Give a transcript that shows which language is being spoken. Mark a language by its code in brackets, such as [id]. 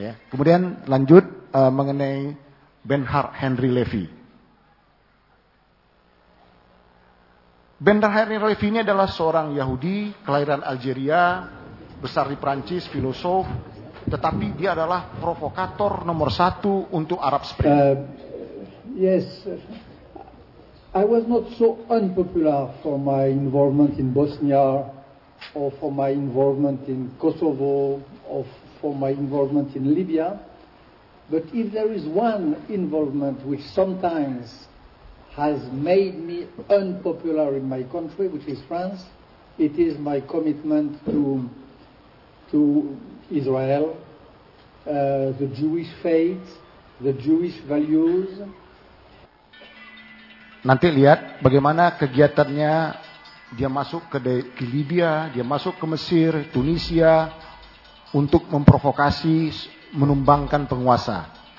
[id] Kemudian lanjut mengenai Bernhard Henry Levy. Bernhard Henry Levy ini adalah seorang Yahudi, kelahiran Algeria, besar di Perancis, filosof, tetapi dia adalah provokator nomor satu untuk Arab Spring. [en] Yes, I was not so unpopular for my involvement in Bosnia or for my involvement in Kosovo, or for my involvement in Libya. But if there is one involvement which sometimes has made me unpopular in my country, which is France, it is my commitment to Israel, the Jewish faith, the Jewish values. [id] Nanti lihat bagaimana kegiatannya. Dia masuk ke Libya, dia masuk ke Mesir, Tunisia untuk memprovokasi, menumbangkan penguasa.